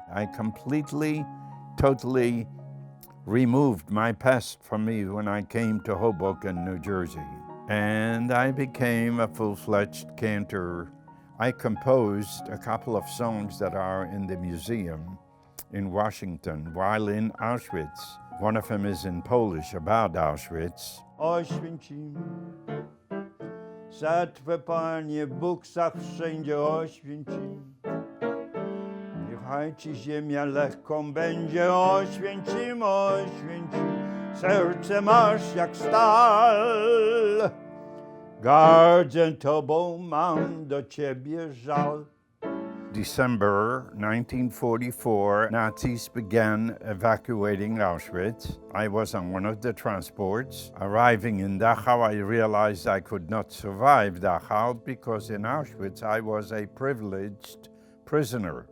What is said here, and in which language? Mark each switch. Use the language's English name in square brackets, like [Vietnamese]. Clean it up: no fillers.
[English] I completely, totally removed my past from me when I came to Hoboken, New Jersey, and I became a full-fledged cantor. I composed a couple of songs that are in the museum in Washington while in Auschwitz. One of them is in Polish about Auschwitz. [Polish] Oświęcim, zatwę Panie Bóg wszędzie oświęcim. Niechaj Ci ziemia lekką będzie, oświęcim, oświęcim. Serce masz jak stal. Gardzę Tobą, mam do Ciebie żal. [English] December 1944, Nazis began evacuating Auschwitz. I was on one of the transports. Arriving in Dachau, I realized I could not survive Dachau because in Auschwitz I was a privileged prisoner.